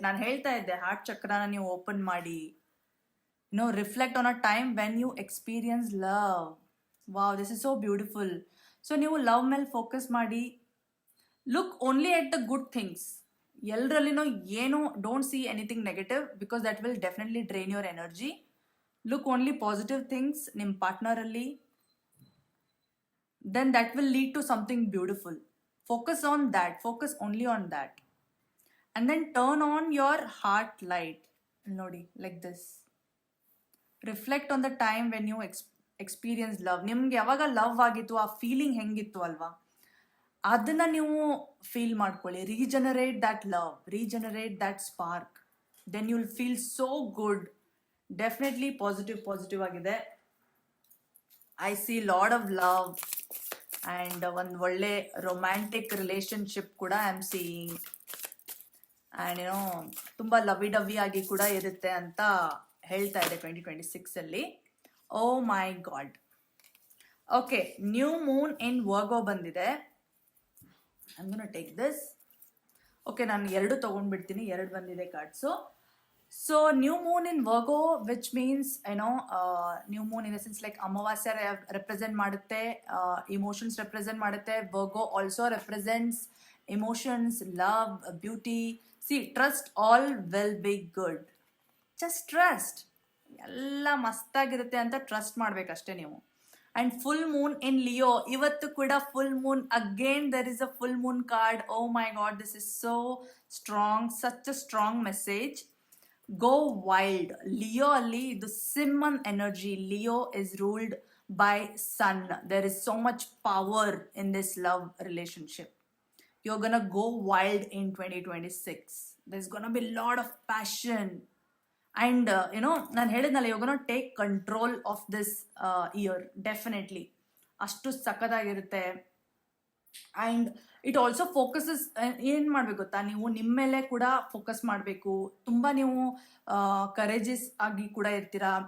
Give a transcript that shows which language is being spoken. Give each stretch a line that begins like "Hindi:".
Kannada: ನಾನು ಹೇಳ್ತಾ ಇದ್ದೆ, ಹಾರ್ಟ್ ಚಕ್ರನ ನೀವು ಓಪನ್ ಮಾಡಿ.
English: Reflect on a time when you experience love. Wow, this is so beautiful. So
Kannada: ನೀವು ಲವ್ ಮೇಲೆ ಫೋಕಸ್ ಮಾಡಿ.
English: Look only at the good things.
Kannada: ಎಲ್ಲರಲ್ಲಿನೂ ಏನು
English: Don't see anything negative because that will definitely drain your energy. Look only positive things
Kannada: ನಿಮ್ಮ ಪಾರ್ಟ್ನರಲ್ಲಿ,
English: then that will lead to something beautiful. Focus on that, focus only on that, and then turn on your heart light. Nodi, like this. Reflect on the time when you experienced love.
Kannada: ನಿಮ್ಗೆ ಯಾವಾಗ love ಆಗಿತ್ತು, ಆ feeling ಹೆಂಗಿತ್ತು ಅಲ್ವಾ, ಅದನ್ನ ನೀವು feel ಮಾಡ್ಕೊಳ್ಳಿ.
English: Regenerate that love, regenerate that spark, then you will feel so good. Definitely positive ಆಗಿದೆ. I see lot of love and
Kannada: ಒಂದು ಒಳ್ಳೆ
English: Romantic relationship ಕೂಡ I am seeing.
Kannada: ಆ್ಯಂಡ್ ಏನೋ ತುಂಬ ಲವಿ ಡವಿ ಆಗಿ ಕೂಡ ಇರುತ್ತೆ ಅಂತ ಹೇಳ್ತಾ ಇದೆ 2026
English: Oh my god. Okay, new moon in Virgo ಬಂದಿದೆ. I am gonna take this.
Kannada: Okay, ನಾನು 2 ತೊಗೊಂಡ್ಬಿಡ್ತೀನಿ, 2 ಬಂದಿದೆ cards.
English: So new moon in Virgo, which means new moon in a sense like Amavasya represent ಮಾಡುತ್ತೆ, emotions represent ಮಾಡುತ್ತೆ. Virgo also represents emotions, love, beauty. See, trust all will be good. Just trust.
Kannada: ಎಲ್ಲ ಮಸ್ತಾಗಿರುತ್ತೆ ಅಂತ trust ಮಾಡ್ಬೇಕಷ್ಟೇ ನೀವು.
English: and full moon in Leo,
Kannada: ಇವತ್ತು ಕೂಡ full Moon.
English: Again there is a full moon card. Oh my god, this is so strong, such a strong message. Go wild.
Kannada: Leo ಅಲ್ಲಿ ಇದು ಸಿಮ್ಮನ್ energy.
English: Leo is ruled by sun. There is so much power in this love relationship. You're gonna go wild in 2026. There's gonna be a lot of passion. And
Kannada: ನಾನು ಹೇಳಿದ್ನಲ್ಲ,
English: you're gonna take control of this year.
Kannada: Definitely. ಅಷ್ಟು ಸಖತ್ತಾಗಿರುತ್ತೆ.
English: and it also focuses,
Kannada: ಏನು ಮಾಡಬೇಕು ಗೊತ್ತಾ, ನೀವು ನಿಮ್ಮ ಮೇಲೆ ಕೂಡ ಫೋಕಸ್ ಮಾಡಬೇಕು. ತುಂಬ ನೀವು ಕರೇಜಸ್ ಆಗಿ ಕೂಡ ಇರ್ತೀರಾ.